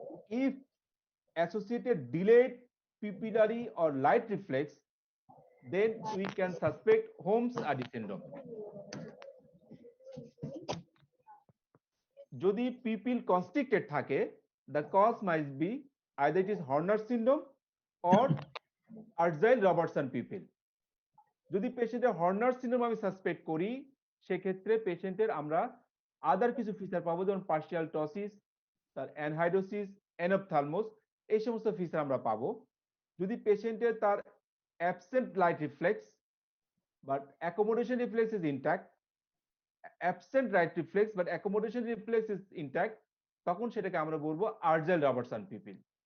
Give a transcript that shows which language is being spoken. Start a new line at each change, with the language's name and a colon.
English: If associated delayed pupillary or light reflex, then we can suspect Holmes-Adi syndrome.
Bangla: যদি people constricted থাকে,
English: the cause might be either it is Horner syndrome or Argyll Robertson pupil.
Bangla: যদি পেশেন্টের Honor syndrome আমি suspect করি, সেক্ষেত্রে পেশেন্টের আমরা আদার কিছু ফিচার পাবো, যেমন পার্শিয়াল টসিস, তার অ্যানহাইডোসিস, অ্যানপথ্যালমোস, এই সমস্ত ফিচার আমরা পাবো। যদি পেশেন্টের তার absent light reflex but accommodation reflex is intact, absent right reflex but accommodation reflex is intact, তখন সেটাকে আমরা বলবো আর্জাইল রবার্টসন পিপিল।